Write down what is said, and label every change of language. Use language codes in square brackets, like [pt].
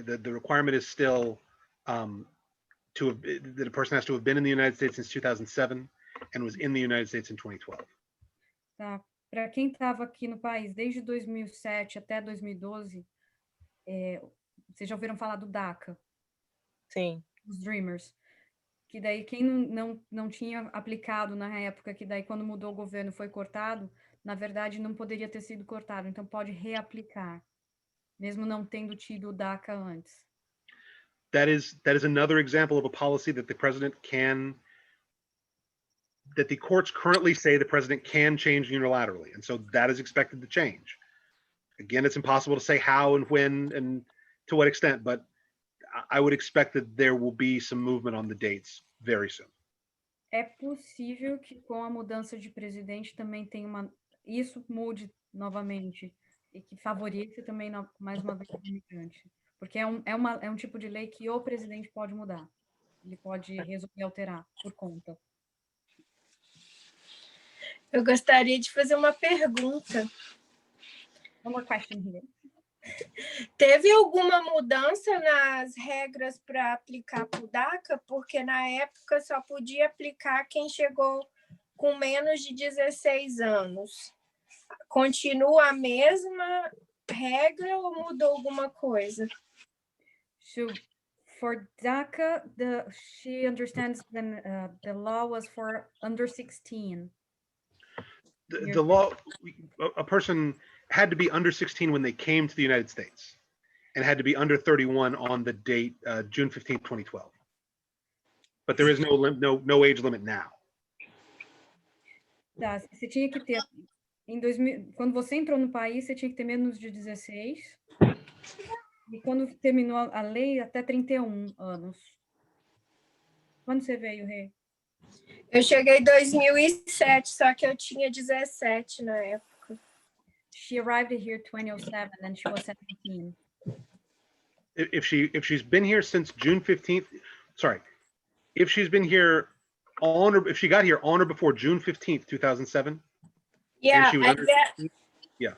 [en] The requirement is still that a person has to have been in the United States since 2007 and was in the United States in 2012. [pt] Tá. Para quem estava aqui no país desde 2007 até 2012, vocês já ouviram falar do DACA? Sim. Os Dreamers. Que daí quem não tinha aplicado na época, que daí quando mudou o governo foi cortado, na verdade não poderia ter sido cortado, então pode reaplicar, mesmo não tendo tido o DACA antes. [en] That is another example of a policy that the president that the courts currently say the president can change unilaterally. And so that is expected to change. Again, it's impossible to say how and when and to what extent, but I would expect that there will be some movement on the dates very soon. É possível que com a mudança de presidente também tenha isso mude novamente e que favoreça também mais uma vez o imigrante. Porque é um tipo de lei que o presidente pode mudar. Ele pode resolver alterar por conta. [pt] Eu gostaria de fazer uma pergunta. [en] One more question here. [pt] Teve alguma mudança nas regras para aplicar para o DACA? Porque na época só podia aplicar quem chegou com menos de 16 anos. Continua a mesma regra ou mudou alguma coisa? [en] So for DACA, she understands the law was for under 16. The law, a person had to be under 16 when they came to the United States and had to be under 31 on the date June 15th, 2012. But there is no age limit now. [pt] Tá, você tinha que ter em 2000, quando você entrou no país, você tinha que ter menos de 16. E quando terminou a lei, até 31 anos. Quando você veio, Rê? Eu cheguei em 2007, só que eu tinha 17 na época. [en] She arrived here 2007 and she was 17. If she's been here since June 15th, sorry, if she's been here on or if she got here on or before June 15th, 2007. Yeah, yeah.